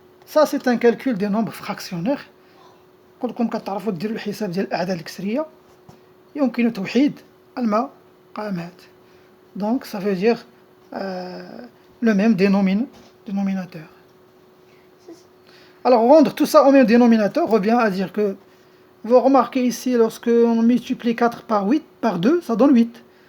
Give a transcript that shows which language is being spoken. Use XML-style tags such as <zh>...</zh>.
<fr>Ça c'est un calcul des nombres fractionnaires.</fr> <ar>كلكم كتعرفوا ديروا الحساب ديال الأعداد الكسرية. يمكن توحيد المقامات.</ar> <fr>Donc ça veut dire le même dénominateur. Alors rendre tout ça au même dénominateur revient à dire que vous remarquez ici lorsque on multiplie 4 par 8 par 2 ça donne 8.</fr>